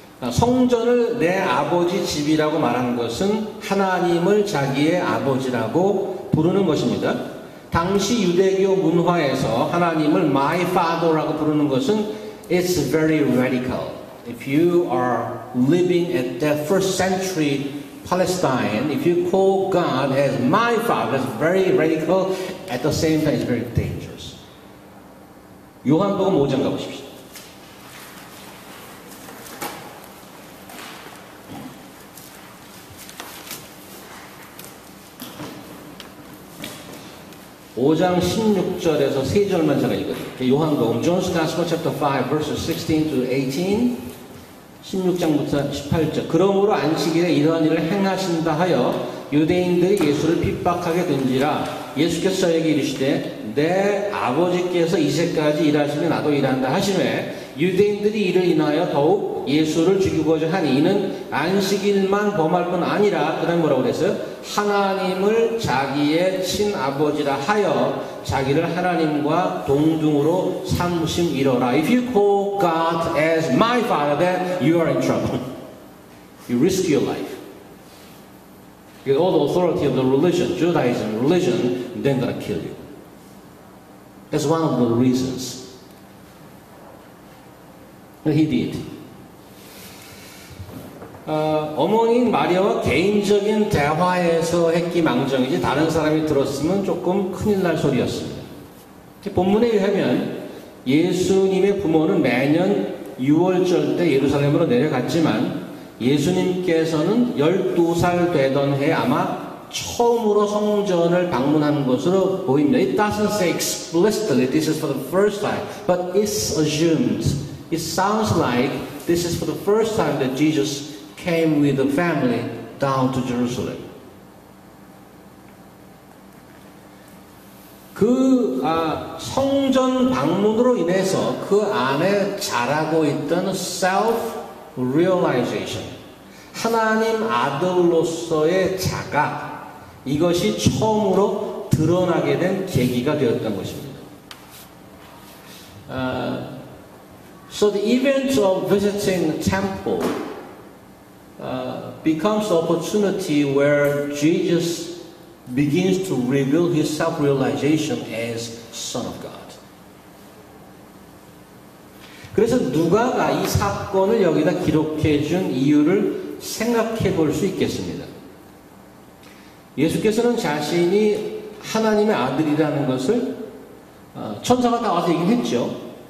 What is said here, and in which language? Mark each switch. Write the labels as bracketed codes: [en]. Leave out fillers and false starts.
[ko] 성전을 내 아버지 집이라고 말하는 것은 하나님을 자기의 아버지라고 부르는 것입니다. 당시 유대교 문화에서 하나님을 [en] my father [ko] 라고 부르는 것은 [en] it's very radical. If you are living at that first century Palestine, if you call God as my father, it's very radical. At the same time, it's very dangerous. [ko] 요한복음 5장 가보십시오. (5장) 16절에서 3절만 제가 읽어드릴게요. 요한복음 [en] John's Gospel chapter 5 verses 16 to 18. [ko] 16장부터 18절. 그러므로 안식일에 이러한 일을 행하신다 하여 유대인들이 예수를 핍박하게 된지라. 예수께서 저에게 이르시되 내 아버지께서 이제까지 일하시면 나도 일한다 하시매 유대인들이 이를 인하여 더욱 예수를 죽이고자 하니 이는 안식일만 범할 뿐 아니라, 그 다음에 뭐라고 그랬어요? 하나님을 자기의 친아버지라 하여 자기를 하나님과 동등으로 삼심이로라. [en] If you call God as my father, then you are in trouble. You risk your life. You get all the authority of the religion, Judaism religion, then gonna kill you. That's one of the reasons. But he did. [ko] 어머니인 마리아와 개인적인 대화에서 했기 망정이지 다른 사람이 들었으면 조금 큰일 날 소리였습니다. 본문에 의하면 예수님의 부모는 매년 6월절 때 예루살렘으로 내려갔지만 예수님께서는 12살 되던 해 아마 처음으로 성전을 방문한 것으로 보입니다. [en] It doesn't say explicitly this is for the first time, but it's assumed. It sounds like this is for the first time that Jesus came with the family down to Jerusalem. [ko] 그 성전 방문으로 인해서 그 안에 자라고 있던 self-realization, 하나님 아들로서의 자각, 이것이 처음으로 드러나게 된 계기가 되었던 것입니다. [en] So the event of visiting the temple becomes the opportunity where Jesus begins to reveal his self-realization as Son of God. [ko] 그래서 누가가 이 사건을 여기다 기록해 준 이유를 생각해 볼 수 있겠습니다. 예수께서는 자신이 하나님의 아들이라는 것을 천사가 다 와서 얘기를 했죠.